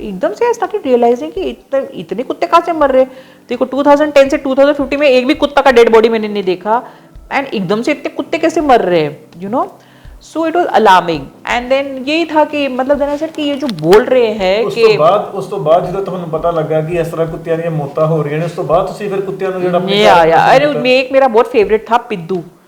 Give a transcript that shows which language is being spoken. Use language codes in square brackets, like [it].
[hi] तो एकदम से [en] I started realizing [hi] कि इतने कुत्ते कहाँ से मर रहे। देखो 2010 से 2050 में एक भी कुत्ता का डेड बॉडी मैंने नहीं देखा, एंड एकदम से इतने कुत्ते कैसे मर रहे हैं, you know. [en] So it was alarming. [hi] And then यही था कि मतलब देना सर कि ये जो बोल रहे हैं कि [pa] ਉਸ ਤੋਂ ਬਾਅਦ ਜਦੋਂ ਤੁਹਾਨੂੰ ਪਤਾ ਲੱਗਾ ਕਿ ਇਸ ਤਰ੍ਹਾਂ ਕੁੱਤਿਆਂ ਦੀਆਂ ਮੌਤਾਂ ਹੋ ਰਹੀਆਂ ਨੇ, ਉਸ ਤੋਂ ਬਾਅਦ ਤੁਸੀਂ ਫਿਰ ਕੁੱਤਿਆਂ ਨੂੰ ਜਿਹੜਾ [hi] अरे एक मेरा बहुत फेवरेट था पिद्दू।